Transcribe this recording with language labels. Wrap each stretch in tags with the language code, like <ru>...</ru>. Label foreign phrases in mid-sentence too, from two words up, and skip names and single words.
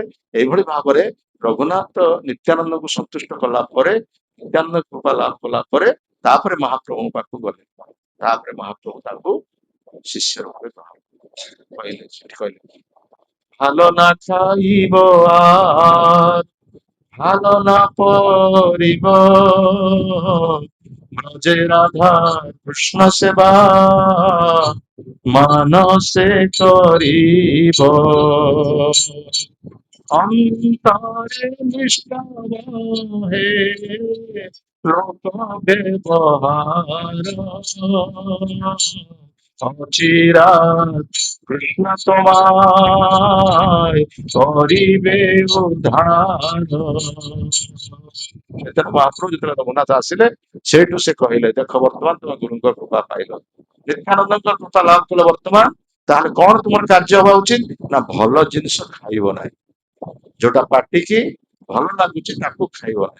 <or>ଏଇଭଳି ଭାବରେ ରଘୁନାଥ ନିତ୍ୟାନନ୍ଦଙ୍କୁ ସନ୍ତୁଷ୍ଟ କଲା ପରେ, ନିତ୍ୟାନନ୍ଦ କୃପା ଲାଭ କଲା ପରେ ତାପରେ ମହାପ୍ରଭୁଙ୍କ ପାଖକୁ ଗଲେ। ତାପରେ ମହାପ୍ରଭୁ ତାଙ୍କୁ ଶିଷ୍ୟ ରୂପେ ଗ୍ରହଣ କହିଲେ। ସେଠି କହିଲେ ଭଲ ନା ଖାଇବ</or> <bn>ভালো না পরিব ব্রজে রাধা কৃষ্ণ সেবা মানসে করিব অন্তরে নিষ্ঠব হে লোক ব্যবহার অচিরাত কৃষ্ণ তোমায় করিবে উদ্ধার।</bn> <or>ସେତେବେଳେ ମହାପ୍ରଭୁ ଯେତେବେଳେ ରଘୁନାଥ ଆସିଲେ ସେଇଠୁ ସେ କହିଲେ ଦେଖ ବର୍ତ୍ତମାନ ତୁମେ ଗୁରୁଙ୍କ କୃପା ପାଇଲ, ନିତ୍ୟାନନ୍ଦଙ୍କ କୃପା ଲାଭ କଲ, ବର୍ତ୍ତମାନ ତାହେଲେ କଣ ତୁମର କାର୍ଯ୍ୟ ହବା ଉଚିତ ନା ଭଲ ଜିନିଷ ଖାଇବ ନାହିଁ। ଯୋଉଟା ପାଟିକି ଭଲ ଲାଗୁଛି ତାକୁ ଖାଇବ ନାହିଁ।</or>